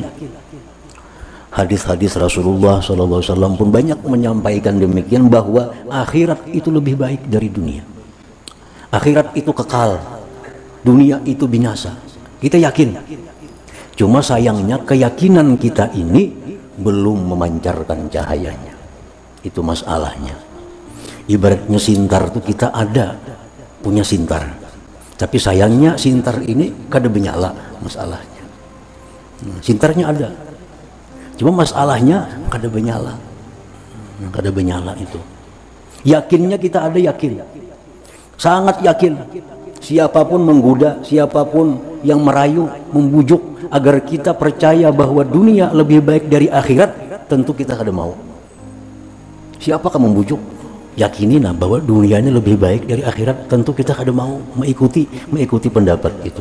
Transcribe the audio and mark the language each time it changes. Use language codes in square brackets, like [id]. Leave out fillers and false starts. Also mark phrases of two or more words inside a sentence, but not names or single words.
[id] Hadis-hadis Rasulullah SAW pun banyak menyampaikan demikian, bahwa akhirat itu lebih baik dari dunia. Akhirat itu kekal, dunia itu binasa. Kita yakin. Cuma sayangnya keyakinan kita ini belum memancarkan cahayanya. Itu masalahnya. [bjn] Ibaratnya sintar itu kita punya sintar, tapi sayangnya sintar ini kada menyala masalahnya. Sintarnya ada, cuma masalahnya kada menyala. Kada menyala itu. [id] Yakinnya kita ada, yakin, sangat yakin. Siapapun menggoda, siapapun yang merayu, membujuk agar kita percaya bahwa dunia lebih baik dari akhirat, tentu kita kada mau. Siapakah membujuk? Yakinilah bahwa dunia ini lebih baik dari akhirat, tentu kita kada mau mengikuti pendapat itu.